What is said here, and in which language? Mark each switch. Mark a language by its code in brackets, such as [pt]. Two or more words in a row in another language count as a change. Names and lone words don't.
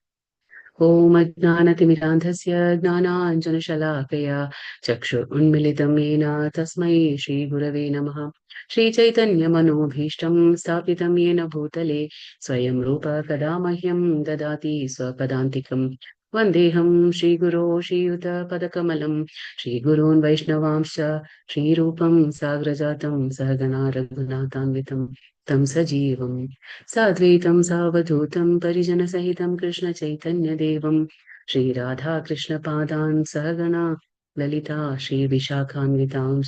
[sa] ഓം അജ്ഞാനതിമിരാന്ധസ്യ ജ്ഞാനാഞ്ജനശലാകയ ചക്ഷുരുന്മിലിതം യേന തസ്മൈ ശ്രീഗുരവേ നമഃ. ശ്രീചൈതന്യമനോഭീഷ്ടം സ്ഥാപിതം യേന ഭൂതലേ സ്വയം രൂപ കഥാ മഹ്യം ദദാതി സ്വപദാന്തികം. വന്ദേഹം ശ്രീഗുരോ ശ്രീയുതപദകമലം ശ്രീഗുരോन् वैष्णवांश्च श्रीरूपं साग्रजातं सहगणा रघुनाथान्वितं तं सजीवं साद्वैतं सावधूतं परिजनसहितं कृष्णचैतन्यदेवं श्रीराधाकृष्णपादान् सहगणा ललिता श्रीविशाखान्वितांश्च.